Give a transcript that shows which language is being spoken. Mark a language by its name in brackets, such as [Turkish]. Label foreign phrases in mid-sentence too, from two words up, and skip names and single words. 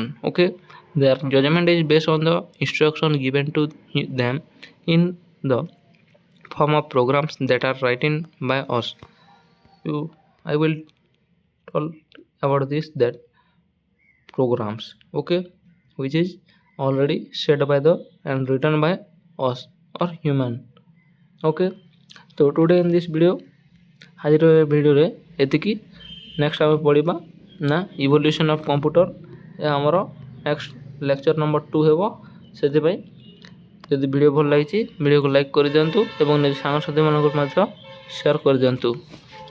[English] Okay, their judgment is based on the instruction given to them in the form of programs that are written by us. I will tell about this that programs, okay, which is already set by the and written by us or human. Okay, so today in this video [Odia] ଆଜିର ଭିଡ଼ିଓରେ ଏତିକି। ନେକ୍ସଟ ଆମେ ପଢ଼ିବା ନା [English] evolution of computer [Odia] ଏହା ଆମର [English] next lecture number [Odia] 2 ହେବ। ସେଥିପାଇଁ ଯଦି ଭିଡ଼ିଓ ଭଲ ଲାଗିଛି ଭିଡ଼ିଓକୁ ଲାଇକ୍ କରିଦିଅନ୍ତୁ ଏବଂ ନିଜ ସାଙ୍ଗସାଥିମାନଙ୍କୁ ମଧ୍ୟ ସେୟାର କରିଦିଅନ୍ତୁ।